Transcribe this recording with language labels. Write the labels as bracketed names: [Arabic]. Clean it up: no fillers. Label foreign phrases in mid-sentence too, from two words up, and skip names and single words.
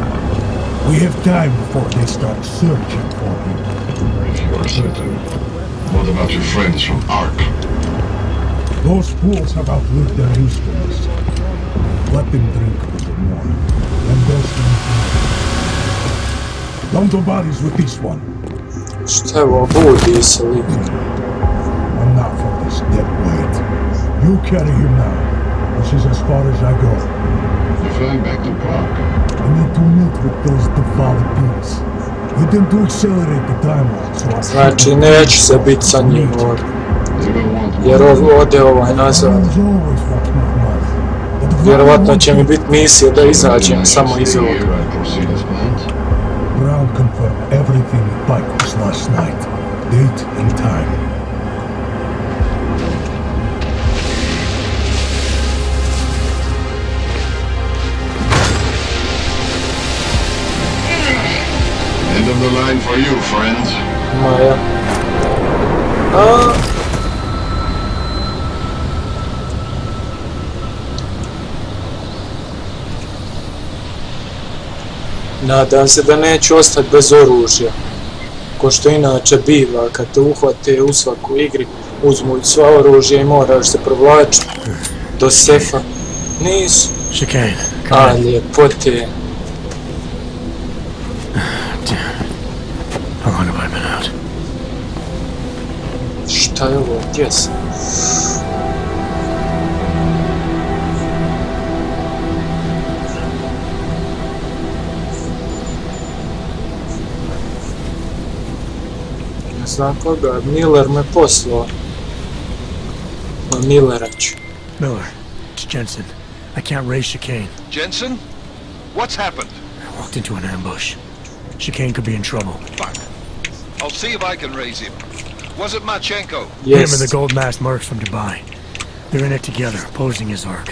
[English] We have time before they start searching for him. If you are certain. What about your friends from Ark? Those fools have outlived their usefulness. Let them drink a little more, and they'll stand fine. Don't do bodies with this one. [Serbian] Šta je ovo? Budi se lik. [English] I'm not for this dead weight. You carry him now. This is as far as I go. You're flying back to Prague. I need to meet with those devout pigs. Get them to accelerate the timeline so I [Serbian] Znači neću se biti sa njim ovdje. [English] They will want [Serbian] Jer ode ovaj nazad. [English] always want more money. But the [Serbian] Vjerovatno će mi biti misija da izađem samo iz [English] stay [Serbian] ovoga. [English] here and proceed as planned. Brown confirmed everything at Pike's last night. Date and time. End of the line for you, friends. [Serbian] Maja. A... Nadam se da neću ostati bez oružja. Ko što inače biva kad te uhvate u svakoj igri, uzmu sva oružje i moraš se provlačiti do sefa. Nisu. Chicane. A ljepote. [English] How long have I been out? [Serbian] Šta je ovo? Gdje sam? Ne znam koga, Miller me poslao. Na Millera ću. [English] Miller, it's Jensen. I can't raise Chicane. Jensen? What's happened? I walked into an ambush. Chicane could be in trouble. Fuck. I'll see if I can raise him. Was it Marchenko? Him and the Yes. gold masked mercs from Dubai. They're in it together, posing as Ark.